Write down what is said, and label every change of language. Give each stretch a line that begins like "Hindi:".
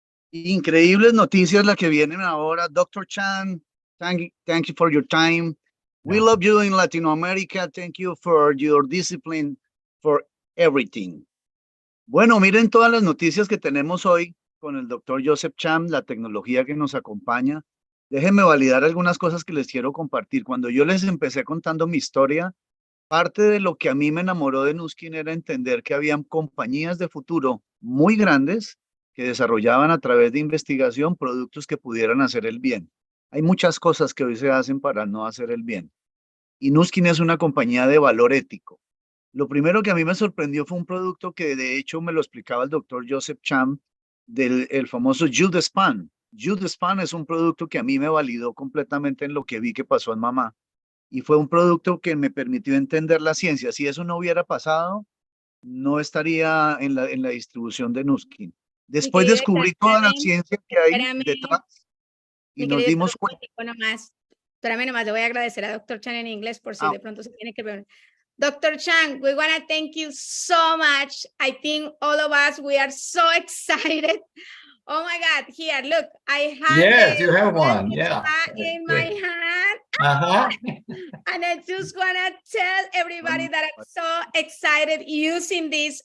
Spanish: Increíbles noticias las que vienen ahora.
English: Dr. Chang, thank you for your time. We love you in Latin America. Thank you for your discipline, for everything.
Spanish: Bueno, miren todas las noticias que tenemos hoy con el Dr. Joseph Chang, la tecnología que nos acompaña. Déjenme validar algunas cosas que les quiero compartir. Cuando yo les empecé contando mi historia, parte de lo que a mí me enamoró de Nu Skin era entender que habían compañías de futuro muy grandes que desarrollaban a través de investigación productos que pudieran hacer el bien. Hay muchas cosas que hoy se hacen para no hacer el bien. Y Nu Skin es una compañía de valor ético. Lo primero que a mí me sorprendió fue un producto que de hecho me lo explicaba el doctor Joseph Chang, el famoso Jude Span. Jude Span es un producto que a mí me validó completamente en lo que vi que pasó en mamá. Y fue un producto que me permitió entender la ciencia. Si eso no hubiera pasado, no estaría en la distribución de Nu Skin. Después descubrí toda la ciencia que hay detrás y nos dimos cuenta. Espérame nomás, le voy a agradecer a Dr. Chang en inglés por si de pronto se tiene que ver.
English: Dr. Chang, we want to thank you so much. I think all of us, we are so excited. Oh my God, here, look, I have yes, you have one. Yeah. in my hand. Uh-huh. And I just want to tell everybody that I'm so excited using this.